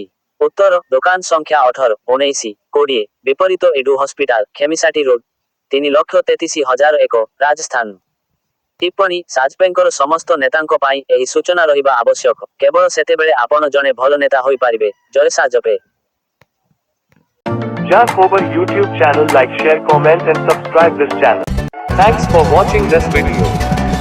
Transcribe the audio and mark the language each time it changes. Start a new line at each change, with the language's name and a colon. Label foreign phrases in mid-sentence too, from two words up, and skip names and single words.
Odia: ଉତ୍ତର ଦୋକାନ ସଂଖ୍ୟା 18, 19, 20, ବିପରୀତ ଏଡୁ ହସ୍ପିଟାଲ, ଖେମିସାଟି ରୋଡ, 3,33,001, ରାଜସ୍ଥାନ। ଟିପ୍ପଣୀ ସାଜପେଙ୍କର ସମସ୍ତ ନେତାଙ୍କ ପାଇଁ ଏହି ସୂଚନା ରହିବା ଆବଶ୍ୟକ, କେବଳ ସେତେବେଳେ ଆପଣ ଜଣେ ଭଲ ନେତା ହୋଇପାରିବେ। ଜୟ ସାଜପେ।
English: Just over YouTube channel, like, share, comment and subscribe this channel. Thanks for watching this video.